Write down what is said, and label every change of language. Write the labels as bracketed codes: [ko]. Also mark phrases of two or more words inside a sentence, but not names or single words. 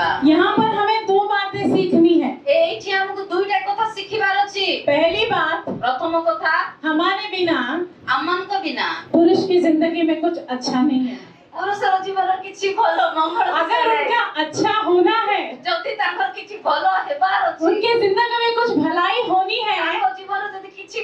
[hi] यहाँ पर हमें 2 बातें सीखनी है। [or] ଏଇଠି ଆମକୁ ଦୁଇଟା କଥା ଶିଖିବାର ଅଛି। [hi] पहली बात, [or] ପ୍ରଥମ କଥା, [hi] हमारे बिना [or] ଆମମାନଙ୍କ ବିନା [hi] पुरुष की जिंदगी में कुछ अच्छा नहीं है। [or] ପୁରୁଷର ଜୀବନ କିଛି ଭଲ ମଙ୍ଗଳ [hi] अगर उनका अच्छा होना है, [or] ଯଦି ତାଙ୍କର କିଛି ଭଲ ହେବାର ଅଛି, [hi] उनके जिंदगी में कुछ भलाई होनी है, [or] ତାଙ୍କ ଜୀବନ ଯଦି